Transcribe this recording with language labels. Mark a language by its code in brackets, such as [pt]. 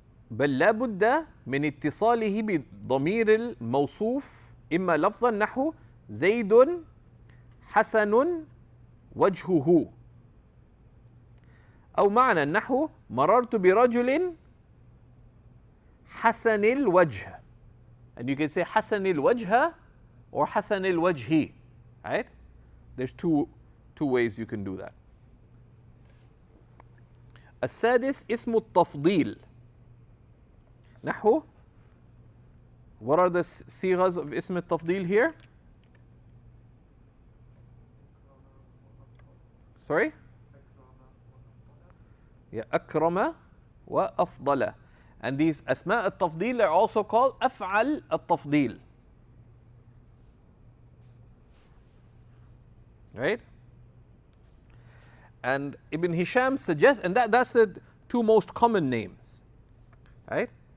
[ar] بل لا بد من اتصاله بضمير الموصوف إما لفظا نحو زيد حسن وجهه أو معنى نحو مررت برجل حسن الوجه. [en] And you can say حسن الوجه or حسن الوجه. Right? There's two ways you can do that. [ar] السادس اسم التفضيل. [en] نحو, what are the sighas of اسم التفضيل here? Sorry? Yeah, [ar] أكرم وأفضل. [en] And these أسماء التفضيل are also called أفعل التفضيل. Right? And Ibn Hisham suggests, and that's the two most common names. Right?